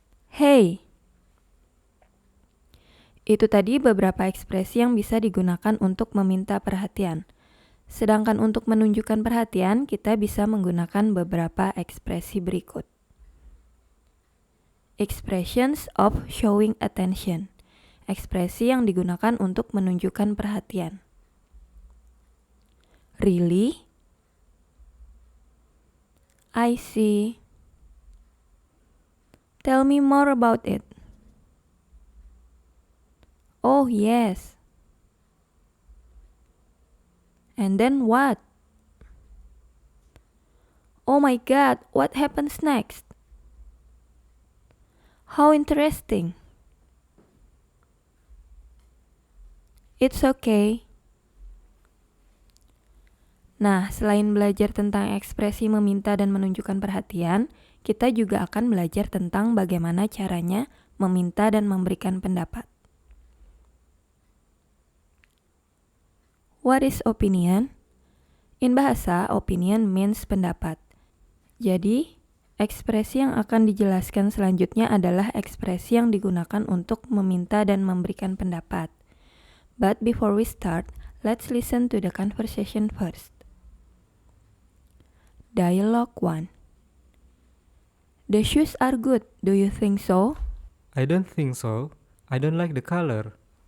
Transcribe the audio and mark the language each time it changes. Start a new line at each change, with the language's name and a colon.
English: Hey.
Indonesian: Itu tadi beberapa ekspresi yang bisa digunakan untuk meminta perhatian. Sedangkan untuk menunjukkan perhatian, kita bisa menggunakan beberapa ekspresi berikut.
English: Expressions of showing attention.
Indonesian: Ekspresi yang digunakan untuk menunjukkan perhatian.
English: Really? I see. Tell me more about it. Oh, yes. And then what? Oh my God, what happens next? How interesting. It's okay.
Indonesian: Nah, selain belajar tentang ekspresi meminta dan menunjukkan perhatian, kita juga akan belajar tentang bagaimana caranya meminta dan memberikan pendapat.
English: What is opinion? In bahasa, opinion means pendapat.
Indonesian: Jadi, ekspresi yang akan dijelaskan selanjutnya adalah ekspresi yang digunakan untuk meminta dan memberikan pendapat.
English: But before we start, let's listen to the conversation first. Dialogue 1. The shoes are good, do you think so? I don't think so. I don't like the color.